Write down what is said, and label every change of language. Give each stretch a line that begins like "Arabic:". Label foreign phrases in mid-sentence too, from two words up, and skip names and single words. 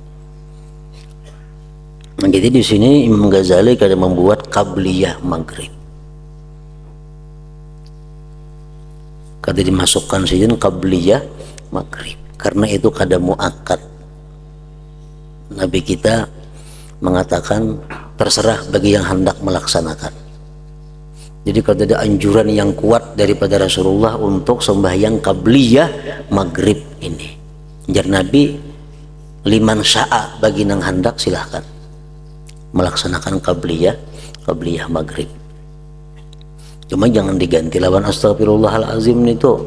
Banjar: Jadi di sini Imam Ghazali kada membuat qabliyah maghrib, kada dimasukkan sini qabliyah maghrib, karena itu kada muakkad.
Indonesian: Nabi kita mengatakan terserah bagi yang hendak melaksanakan.
Banjar: Jadi kalau ada anjuran yang kuat daripada Rasulullah untuk sembahyang qabliyah maghrib ini, jar Nabi,
Arabic: liman sya'a,
Banjar: bagi nang hendak silahkan melaksanakan qabliyah maghrib. Cuma jangan diganti lawan astagfirullahalazim itu.